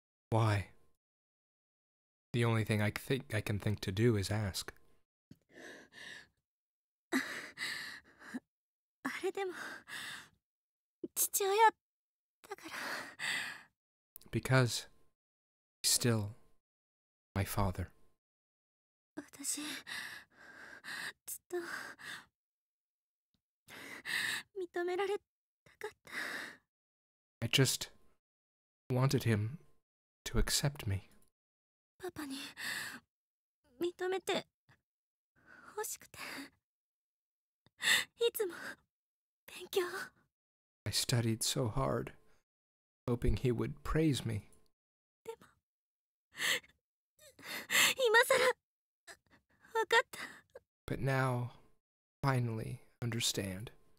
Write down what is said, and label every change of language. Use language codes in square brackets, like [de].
[en] Why? The only thing I can think to do is ask. [ja] あれでも父親だから。 [en] Because he's still my father. [ja] 私ずっと認められたかった。 [en] I just wanted him to accept me. [ja] パパに認めて欲しくて、いつも勉強。 [en] I studied so hard, hoping he would praise me. [ja] でも今さら分かった。 [en] But now, finally understand.